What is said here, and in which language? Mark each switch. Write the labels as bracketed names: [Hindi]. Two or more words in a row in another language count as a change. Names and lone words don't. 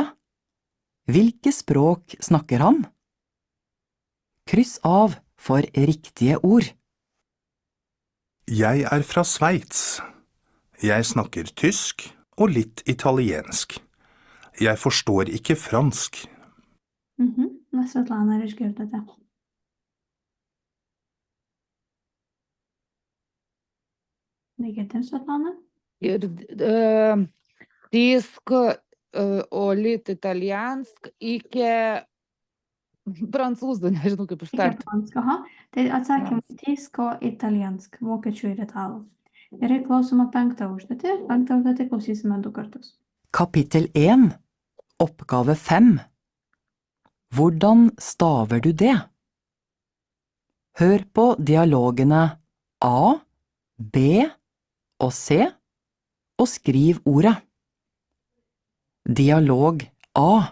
[Norwegian] Hvilke språk snakker han? Kryss av for riktige ord. Jeg er fra Sveits. Jeg snakker tysk og litt italiensk. Jeg forstår ikke fransk. [Lithuanian] Na, Svetlana, ar išgirdote? Negirdim, Svetlana? Ir tysk, o [Norwegian] lit italiensk [Lithuanian] iki prancūzų, nežinau kaip ištarti. Tai atsakymai tysk, o italiensk, vokiečių ir italų. Gerai, klausoma 5 užduotį. 5 užduotį klausysime 2 kartus. [Norwegian] Kapittel 1, oppgave 5. Hvordan staver du det? Hør på dialogene A, B og C, og skriv ordet. Dialog A.